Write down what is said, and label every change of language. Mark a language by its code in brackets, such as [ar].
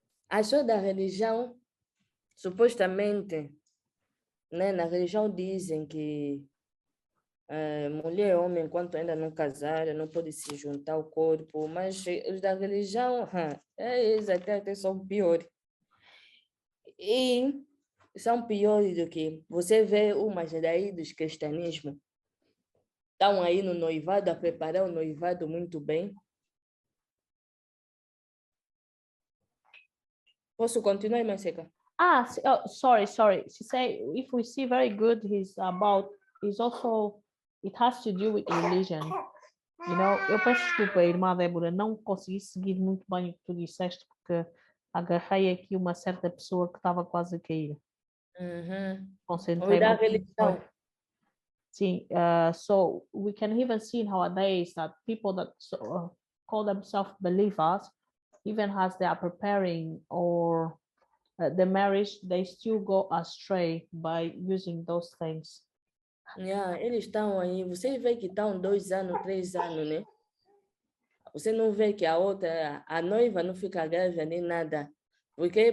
[pt] As pessoas da religião, supostamente, né, na religião dizem que mulher e homem, enquanto ainda não casaram, não pode se juntar ao corpo, mas os da religião, eles até são piores. E são piores do que você vê umas daí dos cristianismo. Estão aí no noivado, a preparar o noivado muito bem. Posso continuar, irmã Seca? [en] Sorry. She say if we see very good, it has to do with religion. You know, [pt] eu peço desculpa, irmã Débora, não consegui seguir muito bem o que tu disseste, porque agarrei aqui uma certa pessoa que estava quase a cair. Concentrei Da muito. religião. [en] Sim, so we can even see nowadays that people that call themselves believers, even as they are preparing or the marriage, they still go astray by using those things. [pt] Yeah, eles estão aí, você vê que estão 2 anos, 3 anos, né? Você não vê que a outra, a noiva não fica grávida nem nada. Por quê?